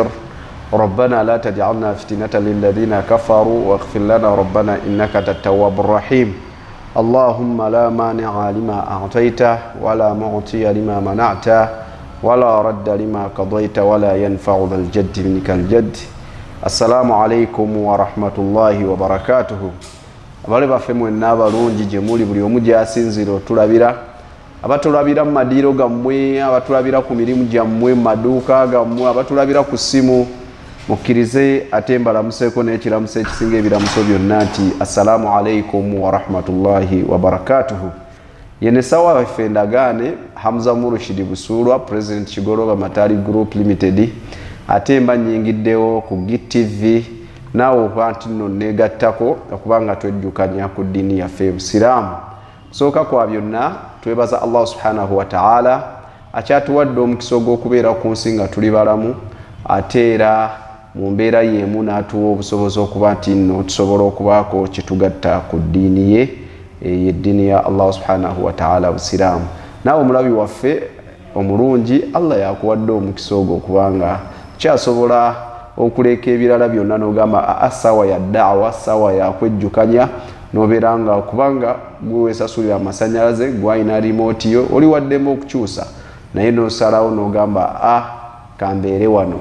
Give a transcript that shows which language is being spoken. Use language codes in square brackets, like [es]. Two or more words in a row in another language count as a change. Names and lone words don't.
[ar] ربنا لا تجعلنا فتنة للذين كفروا واغفر لنا ربنا إنك التواب الرحيم. اللهم لا مانع لما أعطيته ولا معطي لما منعته ولا رد لما قضيت ولا ينفع ذا الجد منك الجد. السلام عليكم ورحمة الله وبركاته. [lg] abale baffe mwenna abalungi gye muli, buli omu gy'asinzira otulabira, abatulabira mu madiiro gammwe, abatulabira ku mirimu gyammwe, mu maduuka gammwe, abatulabira ku ssimu, mukkirize ate mbalamuseeko n'ekiramuso ekisinga ebiramuso byonna nti [ar] السلام عليكم ورحمة الله وبركاته. [lg] Yene sawa waffe ndagaane Hamza Murushidi Busulwa, President Kigoroba Matali Group Limited, ate mba nyingiddewo ku GTV naawe obanti nno negattako okubanga twejjukanya ku ddiini yaffe Obusiraamu. Kusooka kwa byonna twebaza [ar] الله سبحانه وتعالى [lg] akyatuwadde omukisa ogw'okubeera ku nsi nga tuli balamu, ate era mu mbeera y'emu n'atuwa obusobozi okuba nti nno tusobola okubaako kyetugatta ku ddiini ye, eddiini ya [ar] الله سبحانه وتعالى [lg] Obusiraamu. Naawe omulabi waffe omulungi, Allah yakuwadde omukisa ogwo okubanga kyasobola okuleka ebirala byonna n'ogamba sawa ya da'wa, sawa ya kwejjukanya, n'obeera nga kubanga gwe weesasulira amasannyalaze, gw'alina remote yo, oli waddemu okukyusa naye n'osalawo n'ogamba kambeere wano.